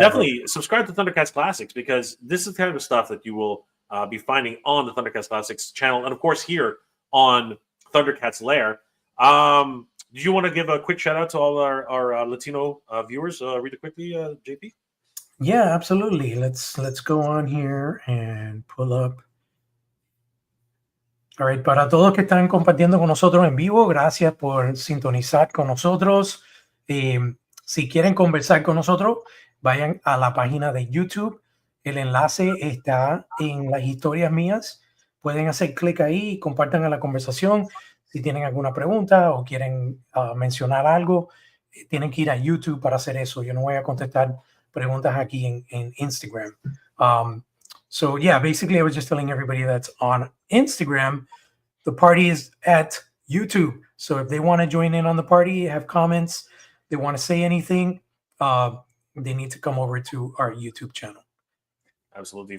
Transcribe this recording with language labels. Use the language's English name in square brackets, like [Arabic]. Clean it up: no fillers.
[English] definitely subscribe to Thundercats Classics because this is the kind of stuff that you will be finding on the Thundercats Classics channel, and of course here on Thundercats Lair. Do you want to give a quick shout out to all our Latino viewers really quickly, JP? Yeah, absolutely. Let's go on here and pull up. All right, [Spanish] para todos que están compartiendo con nosotros en vivo, gracias por sintonizar con nosotros. Si quieren conversar con nosotros, vayan a la página de YouTube. El enlace está en las historias mías. Pueden hacer clic ahí y compartan en la conversación. Si tienen alguna pregunta o quieren mencionar algo, tienen que ir a YouTube para hacer eso. Yo no voy a contestar preguntas aquí en Instagram. [English] So yeah, basically I was just telling everybody that's on Instagram, the party is at YouTube. So if they want to join in on the party, have comments, they want to say anything, they need to come over to our YouTube channel. Absolutely.